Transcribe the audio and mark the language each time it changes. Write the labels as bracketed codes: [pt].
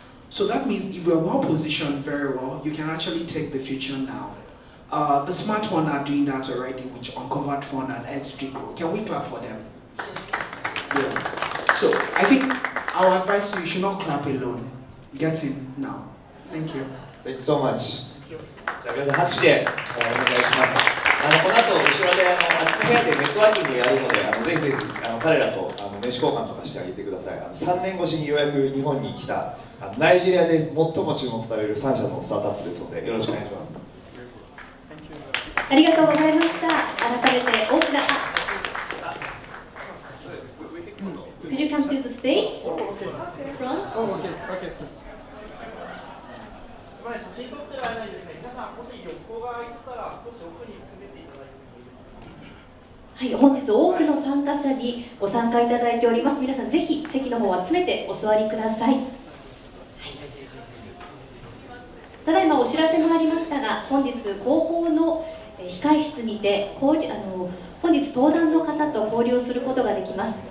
[en] So that means if we're well positioned very well, you can actually take the future now. The smart one are doing that already, which Uncovered Fund and Edge Grow. Can we clap for them? Yeah. So I think our advice to you should not clap alone. Get in now. Thank you. Thank you so much. [ja] じゃあ皆さん拍手でお願いします。この後後ろであっちの部屋でネットワーキングやるので、ぜひ彼らと名刺交換とかしてあげてください。 3年越しにようやく日本に来たナイジェリアで最も注目される3社のスタートアップですので、よろしくお願いします。ありがとうございました。改めて大きな [en] Could you come to the stage? Front? [ja] 写真撮ってる間にですね、皆さんもし横が空いてたら少し奥に詰めていただいてもいいですか。はい、本日多くの参加者にご参加いただいております。皆さんぜひ席の方は詰めてお座りください。はい、ただいまお知らせもありましたが、本日広報の控室にて本日登壇の方と交流をすることができます。